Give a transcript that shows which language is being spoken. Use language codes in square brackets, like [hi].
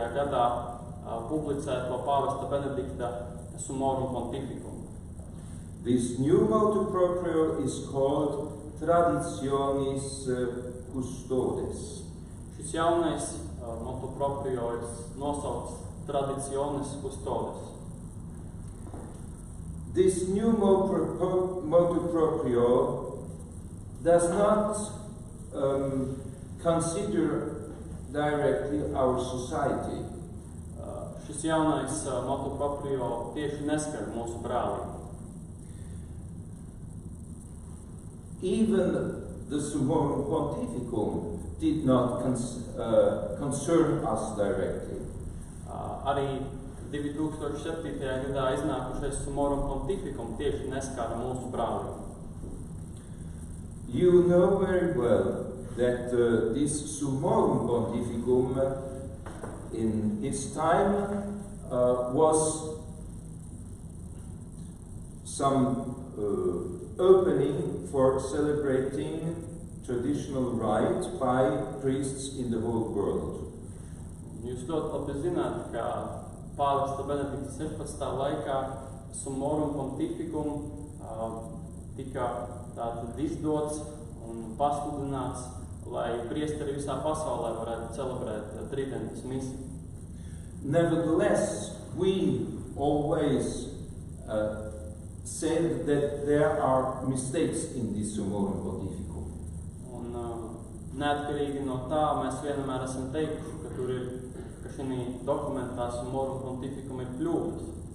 [lv] gadā publicēto pāvesta Benedikta Summorum Pontificum. [en] This new motu proprio is called Traditionis Custodes. [lv] Šis jaunais motu proprio ir nosaukts Traditionis Custodes. [en] This new motu proprio does not consider directly our society. [lv] Šis jaunais motu proprio tieši neskar mūsu brālību. [en] Even the Summorum Pontificum did not concern us directly. [lv] Arī 2007. gadā iznākušais Summorum Pontificum tieši neskāra mūsu brālību. [en] You know very well that this summorum pontificum in his time was some opening for celebrating traditional rite by priests in the whole world. [lv] Jūs ļoti labi zināt, ka pāvesta Benedikta 16. laikā summorum pontificum tika tātad izdots un pasludināts, lai priesteri visā pasaulē varētu celebrēt tridentas misiju. [en] Nevertheless, we always said that there are mistakes in this summorum pontificum. [lv] Un neatkarīgi no tā, mēs vienmēr esam teikuši, ka tur ir, ka šī dokumentā summorum pontificum ir kļūdas.